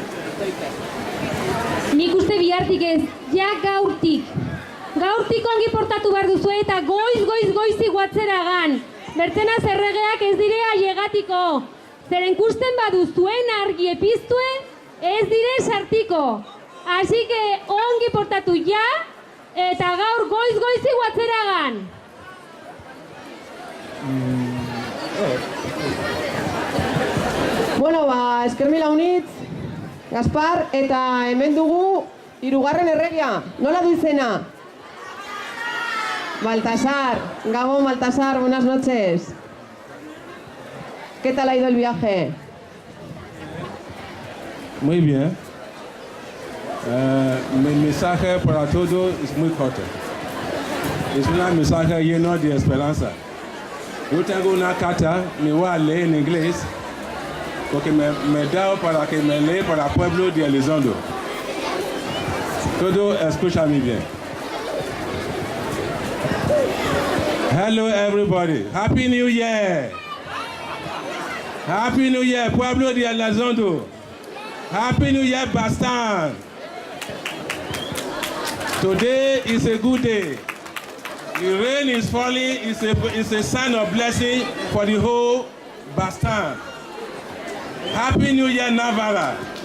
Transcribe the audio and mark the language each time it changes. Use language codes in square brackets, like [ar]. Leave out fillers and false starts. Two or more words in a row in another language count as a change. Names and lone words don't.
[eu] Nik uste bihartik ez, ja gaurtik. Gaurtik ongi portatu behar duzu eta goiz guatzeragan. Bertzena zerregeak ez dire ailegatiko. Zeren kusten baduzuen argi epiztue, ez dire sartiko. Así que ongi portatu ja, eta gaur goiz guatzeragan. Bueno, eskermila unitz, Gaspar, eta hemen dugu hirugarren erregia. Nola du izena? Baltasar. Gabon, [es] Baltasar, buenas noches. ¿Qué tal ha ido el viaje? Muy bien. Mi mensaje para todos es muy corto. Es un mensaje lleno de esperanza. Yo tengo una carta, me voy a leer en inglés, porque me da para que me lea para el pueblo de Elizondo. Todo escúchame bien. [en] Hello everybody. Happy New Year. Happy New Year, [es] pueblo de Elizondo. [en] Happy New Year, Bastan. Today is a good day. The rain is falling. It's a sign of blessing for the whole Bastan. Happy New Year, Navarra.